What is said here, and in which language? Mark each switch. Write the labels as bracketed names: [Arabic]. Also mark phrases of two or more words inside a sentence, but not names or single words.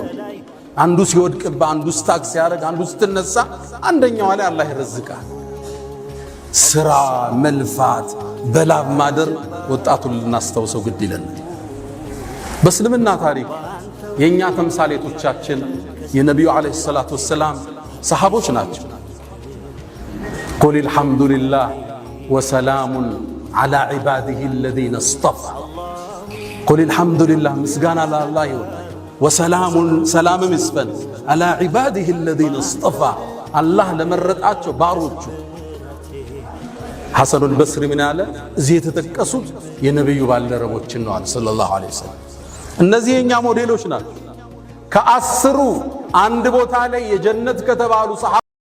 [Amharic] አንዱ ሲወድቅባ አንዱ ስታክ ሲያደርግ አንዱ ስትነሳ አንደኛው ላይ አላህ ይረዝቃል ስራ መልፋት በላብ ማደር ወጣቱን ልናስተውሰው ግድ ይለናል በእስልምና ታሪክ የኛ ተምሳሌቶቻችን የነብዩ [Arabic] عليه الصلاة والسلام [Amharic] ሰሃቦች ናቸው [Arabic] قل الحمد لله وسلام على عباده الذين اصطفى قل الحمد لله [Amharic] ምስጋና ለአላህ ይሁን [Arabic] وسلام سلام مسفن على عباده الذين اصطفى الله [Amharic] ለመረጣቸው ባሮቹ ሐሰኑ البصري ምን አለ እዚህ የተጠቀሱት የነብዩ ባልደረቦችን ነው [Arabic] صلى الله عليه وسلم [Amharic] እነዚህ የኛ ሞዴሎች ናቸው ከ10 አንድ ቦታ ላይ የጀነት ከተባሉ